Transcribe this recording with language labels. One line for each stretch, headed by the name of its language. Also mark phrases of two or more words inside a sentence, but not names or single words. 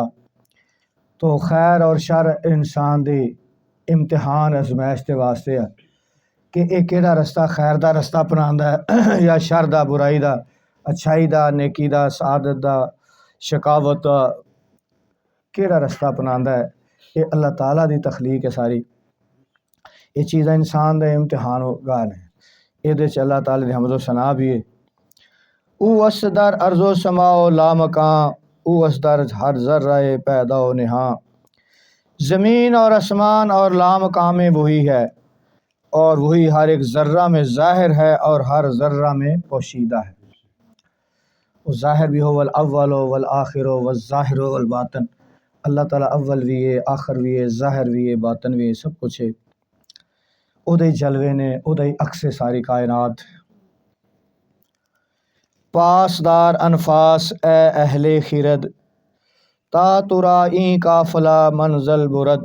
Punjabi: تو خیر اور شر انسان دی امتحان ازمائش دے واسطے ہے کہ ایک کیڑا رستہ خیر دا رستہ اپناوندا ہے یا شر دا، برائی دا، اچھائی دا، نیکی دا، سعادت دا، شقاوت دا، کیڑا رستہ اپناوندا ہے۔ یہ اللہ تعالیٰ دی تخلیق ہے ساری، یہ چیزیں انسان دے امتحان گاہ نے۔ یہ اللہ تعالیٰ دی حمد و ثناء بھی ہے۔
Persian: او اسدر ارض و سما و لامکاں، او اسدر ہر ذرہ پیدا و نہاں۔
Urdu: زمین اور آسمان اور لامکاں میں وہی ہے، اور وہی ہر ایک ذرہ میں ظاہر ہے اور ہر ذرہ میں پوشیدہ ہے۔ وہ ظاہر بھی ہو،
Arabic: والاول والآخر والظاہر والباطن۔
Urdu: اللہ تعالیٰ اول بھی ہے، آخر بھی ہے، ظاہر بھی ہے، باطن بھی ہے، سب کچھ ہے۔
Punjabi: اودے جلوے نے، اودے عکس ساری کائنات۔
Persian: پاسدار انفاس اے اہل خرد، تا ترائیں قافلہ منزل برد۔